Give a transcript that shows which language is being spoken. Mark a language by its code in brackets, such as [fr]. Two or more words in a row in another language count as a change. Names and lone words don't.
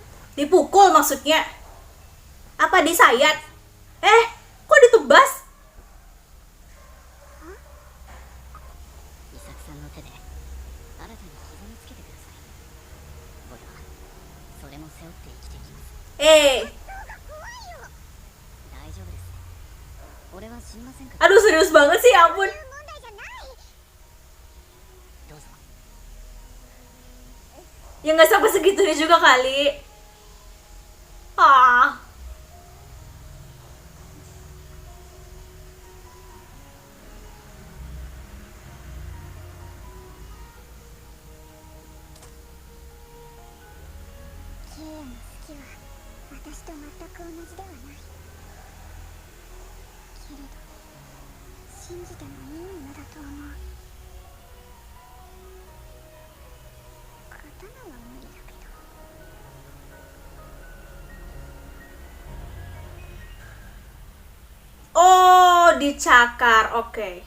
[id] Dipukul maksudnya? Apa disayat? Kok ditebas? [ja] 伊作さんの手で新たに傷をつけてください。俺はそれも背負って生きていきます。大丈夫です。俺は死にませんから。 [id] Aduh serius banget sih, ya ampun. [ja] どうぞ。 [id] Ya nggak sampai segitunya juga kali. Ah. [ja] ケイヤの好きは私と全く同じではない。けれど信じてもいいものだと思う。刀は無理だけど。 [id] Oh, dicakar. Oke.